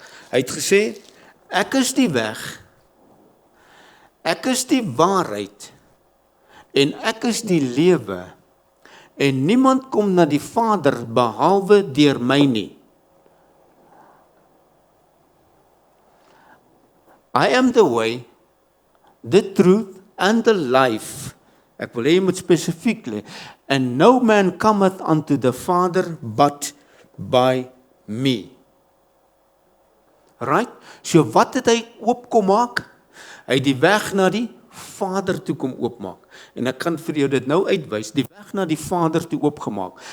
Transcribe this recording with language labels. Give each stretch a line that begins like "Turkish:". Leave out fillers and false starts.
Afrikaans: Hy het gesê, ek is die weg, ek is die waarheid, en ek is die lewe, en niemand kom na die Vader behalwe deur my nie.
English: I am the way, the truth and the life.
Afrikaans: Ek wil hê jy moet spesifiek lê.
English: And no man cometh unto the Father but by me. Right?
Afrikaans: So wat het hy oopkom maak? Hy het die weg na die Vader toe kom oopmaak. En ek kan vir jou dit nou uitwys, die weg na die Vader toe oopgemaak.